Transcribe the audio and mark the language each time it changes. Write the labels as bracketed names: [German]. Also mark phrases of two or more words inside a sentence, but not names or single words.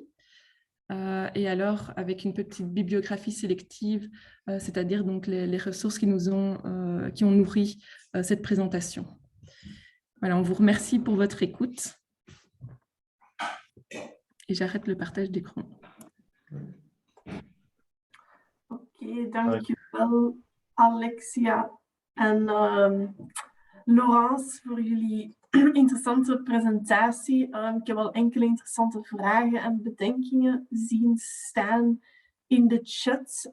[French] Et alors, avec une petite bibliographie sélective, c'est-à-dire donc les ressources qui ont nourri cette présentation. Voilà, on vous remercie pour votre écoute. Et j'arrête le partage d'écran. [Dutch] Oké, dankjewel Alexia en Laurence voor jullie interessante presentatie. Ik heb al enkele interessante vragen en bedenkingen zien staan in de chat.